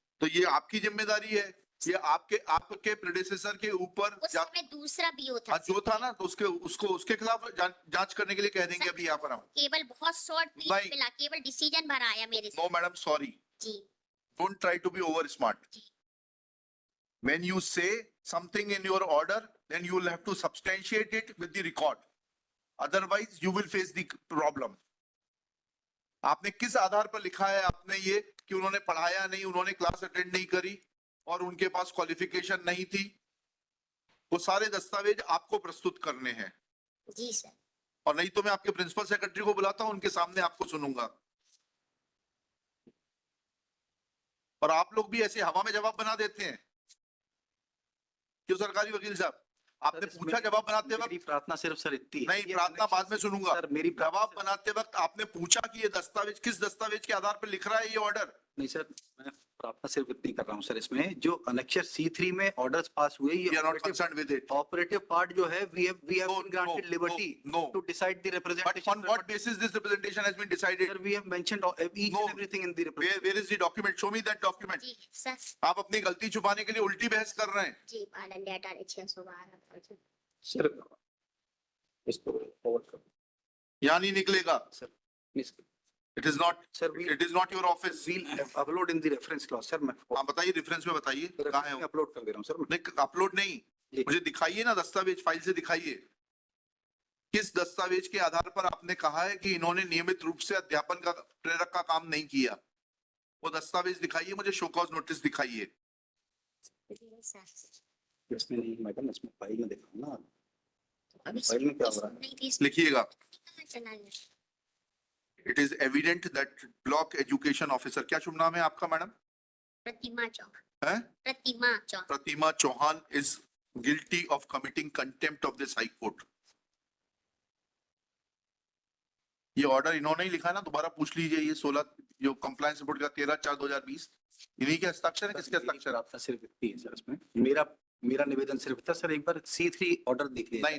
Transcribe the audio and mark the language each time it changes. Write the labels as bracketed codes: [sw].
[hi] तो ये आपकी जिम्मेदारी है। ये आपके प्रेडेसेसर के ऊपर उस समय दूसरा बीओ था हाँ, जो था ना, तो उसके खिलाफ जांच करने के लिए कह देंगे अभी यहाँ पर हम। केवल बहुत शॉर्ट नहीं। पीरियड मिला, केवल डिसीजन भर आया मेरे से। [en] no madam, sorry, [hi] ji [en] Don't try to be over smart. When you say something in your order, then you will have to substantiate it with the record. Otherwise, you will face the problem. [hi] आपने किस आधार पर लिखा है आपने ये कि उन्होंने पढ़ाया नहीं, उन्होंने क्लास अटेंड नहीं करी और उनके पास क्वालिफिकेशन नहीं थी? वो सारे दस्तावेज आपको प्रस्तुत करने हैं। जी सर। और नहीं तो मैं आपके प्रिंसिपल सेक्रेटरी को बुलाता हूं, उनके सामने आपको सुनूंगा। और आप लोग भी ऐसे हवा में जवाब बना देते हैं क्यों सरकारी वकील साहब? आपने पूछा जवाब बनाते वक्त? मेरी प्रार्थना सिर्फ सर इतनी है। नहीं, प्रार्थना बाद में सुनूंगा। सर मेरी जवाब बनाते वक्त आपने पूछा कि ये दस्तावेज किस दस्तावेज के आधार पर लिख रहा है ये ऑर्डर? नहीं सर, मैं प्रार्थना सिर्फ इतनी कर रहा हूँ सर। इसमें जो अनेक्चर C3 में ऑर्डर्स पास हुए, [en] We [hi] ये [en] are not concerned with it. Operative part जो है we have No, been granted no, liberty no. to decide the But representation. on what basis this representation has been decided? Sir, we have mentioned each No. and everything in the Where is the document? Show me that document. [hi] Ji sir. आप अपनी गलती छुपाने के लिए उल्टी बहस कर रहे हैं। जी पालन डेटा 612। सर इसको फॉरवर्ड कर यहाँ नहीं निकलेगा। Sir please [en] It is not. Sir we It is not your office. will upload in the reference clause sir. [hi] मैं आप बताइए, रेफरेंस में बताइए कहाँ है वो? अपलोड कर दे रहा हूँ सर। नहीं, अपलोड नहीं, जी। मुझे दिखाइए ना दस्तावेज, फाइल से दिखाइए। किस दस्तावेज के आधार पर आपने कहा है कि इन्होंने नियमित रूप से अध्यापन का प्रेरक का काम नहीं किया? वो दस्तावेज दिखाइए मुझे, शो कॉज नोटिस दिखाइए। इसमें नहीं मैडम, इसमें फाइल में देखा ना। अभी फाइल में क्या हो रहा है? लिखिएगा। चला गया। [en] It is evident that block education officer, क्या शुभ नाम है आपका मैडम? [hi] प्रतिमा चौहान। है? प्रतिमा चौहान। [en] Pratima Chauhan is guilty of committing contempt of this high court. [hi] ये ऑर्डर इन्होंने ही लिखा है ना, दोबारा पूछ लीजिए। ये 16 जो कंप्लायंस रिपोर्ट का 13/4/2020 इन्हीं के हस्ताक्षर है? किसके हस्ताक्षर? आपका सिर्फ इतनी है सर। इसमें मेरा निवेदन सिर्फ था सर, एक बार C3 ऑर्डर देख लीजिए।